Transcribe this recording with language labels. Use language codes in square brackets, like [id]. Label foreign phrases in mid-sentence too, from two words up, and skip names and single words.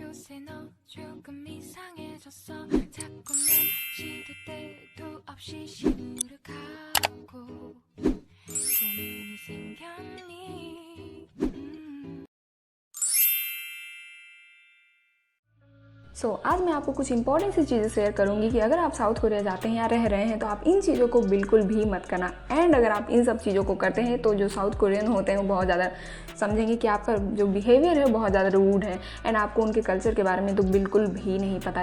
[ko] 이제 너 조금 이상해졌어 자꾸만 시도 때도 없이 시무룩하고 고민이 생겼니 [hi] आज मैं आपको कुछ इंपॉर्टेंट सी चीज़ें शेयर करूंगी कि अगर आप साउथ कोरिया जाते हैं या रह रहे हैं तो आप इन चीज़ों को बिल्कुल भी मत करना। एंड अगर आप इन सब चीज़ों को करते हैं तो जो [en] South Korean [hi] होते हैं वो बहुत ज़्यादा समझेंगे कि आपका जो बिहेवियर है बहुत ज़्यादा रूड है एंड आपको उनके कल्चर के बारे में तो बिल्कुल भी नहीं पता है।